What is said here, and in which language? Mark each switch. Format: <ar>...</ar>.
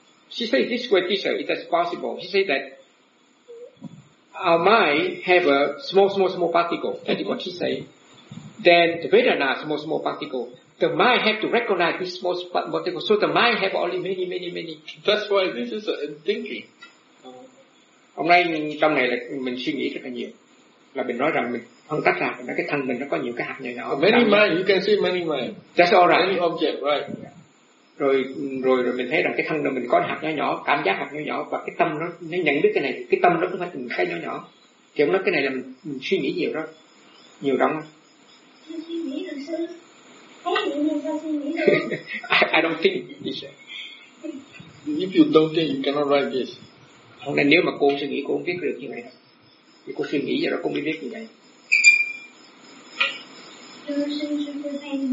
<en>She said this way, teacher, it is possible. She said that. Our mind have a small particle. That is what she say. Then the Vedana small particle. The mind have to recognize this small particle. So the mind have only many. That's why this is thinking.</en> <vi>Hôm nay trong này là mình suy nghĩ rất là nhiều. Là mình nói rằng mình phân tách ra, mình nói cái thân mình nó có nhiều cái hạt nhỏ.</vi> <en>Many mind, you can see many mind. That's all right. Many object, right?</en> <vi>Rồi mình thấy rằng cái thân mình có hạt nhỏ, cảm giác hạt nhỏ, và cái tâm nó nhận biết cái này, cái tâm nó cũng phải từng cái nhỏ. Thì ông nói cái này là mình suy nghĩ nhiều đó, nhiều lắm. Suy nghĩ là sao? Thấy nhiều nhiều sao suy nghĩ được?</vi> <en>I don't think. If you don't think, you cannot write this.</en> <vi>Hôm nay nếu mà cô suy nghĩ, cô không biết được như vậy. Thì cô suy nghĩ rồi cô không biết như vậy. Thưa sư, tôi thấy</vi>